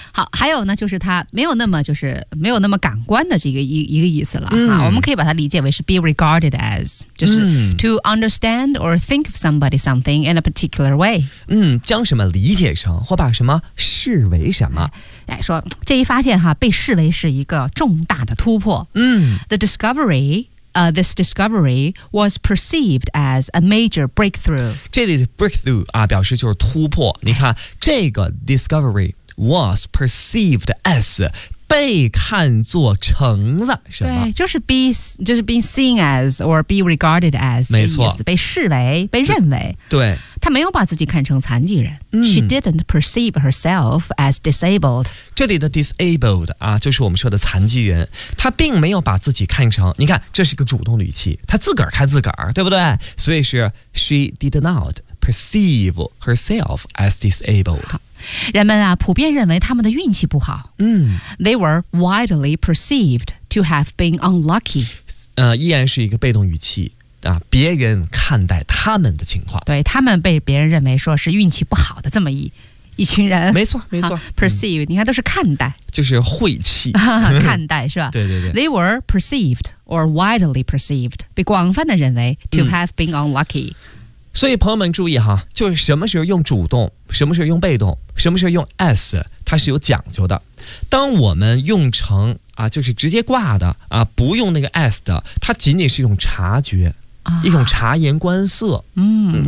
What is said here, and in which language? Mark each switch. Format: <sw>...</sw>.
<zh>好，还有呢就是他没有那么就是没有那么感官的这个 一个意思了、嗯、哈，我们可以把它理解为是</zh> <en>be regarded as，</en> <zh>就是</zh> <en>to understand or think of somebody something in a particular way，</en> <zh>嗯，将什么理解成或把什么视为什么。哎，说这一发现哈被视为是一个重大的突破。嗯，</zh> <en>the discoveryThis discovery was perceived as a major breakthrough。</en> <zh>这里的 breakthrough、啊、表示就是突破。你看这个</zh> <en>discovery was perceived as</en> <zh>被看作成了什么，对，就是</zh> <en>being seen as or be regarded as，</en> <zh>没错，被视为被认为。对，他没有把自己看成残疾人、嗯、</zh> <en>She didn't perceive herself as disabled。</en> <zh>这里的 disabled、啊、就是我们说的残疾人，他并没有把自己看成，你看这是一个主动语气，他自个儿看自个儿，对不对？所以是</zh> <en>She did not perceive herself as disabled。</en> <zh>人们啊，普遍认为他们的运气不好。嗯</zh> <en>，They were widely perceived to have been unlucky。</en> <zh>依然是一个被动语气啊，别人看待他们的情况，对，他们被别人认为说是运气不好的这么一群人。没错，没错。 Perceive，、嗯、你看都是看待，就是晦气，看待是吧？对对对。</zh> <en>They were perceived or widely perceived，</en> <zh>被广泛的认为</zh> <en>to have been unlucky。</en> <zh>所以朋友们注意哈，就是什么时候用主动，什么时候用被动，什么时候用 s， 它是有讲究的。当我们用成啊，就是直接挂的啊，不用那个 s 的，它仅仅是一种察觉，一种察言观色、嗯、</zh>